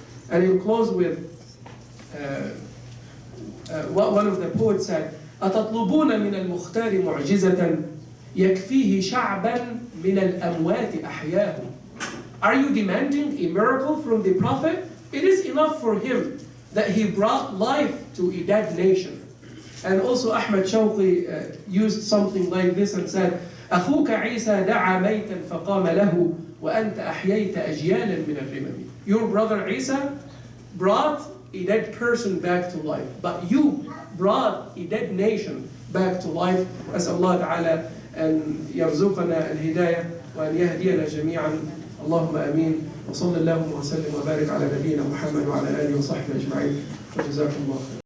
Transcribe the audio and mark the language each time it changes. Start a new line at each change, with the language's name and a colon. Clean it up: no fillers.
English: And I'll close with what one of the poets said,
Arabic: أَتَطْلُبُونَ مِنَ الْمُخْتَارِ مُعْجِزَةً يَكْفِيهِ شَعْبًا مِنَ الْأَمْوَاتِ أَحْيَاهُ.
English: Are you demanding a miracle from the Prophet? It is enough for him that he brought life to a dead nation. And also Ahmed Shawqi used something like this and said,
Arabic: أخوك عيسى دعا ميتا فقام له وأنت أحييت أجيالا من الرمم.
English: Your brother Isa brought a dead person back to life, but you brought a dead nation back to life.
Arabic: أسأل الله تعالى أن يرزقنا الهداية وأن يهدينا جميعا. اللهم آمين. وصلى الله وسلم وبارك على نبينا محمد وعلى آله وصحبه أجمعين. وجزاكم الله خيرا.